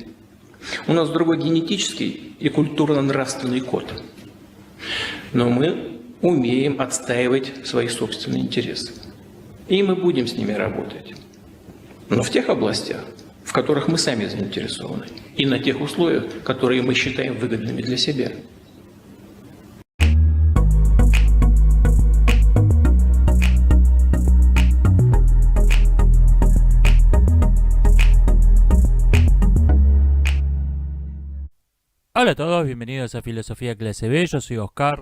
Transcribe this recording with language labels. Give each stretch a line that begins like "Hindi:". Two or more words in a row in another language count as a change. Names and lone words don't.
Russian: У нас другой генетический и культурно-нравственный код. Но мы умеем отстаивать свои собственные интересы. И мы будем с ними работать. Но в тех областях, в которых мы сами заинтересованы. И на тех условиях, которые мы считаем выгодными для себя.
Spanish: Hola a todos, bienvenidos a Filosofía Clase B, yo soy Oscar.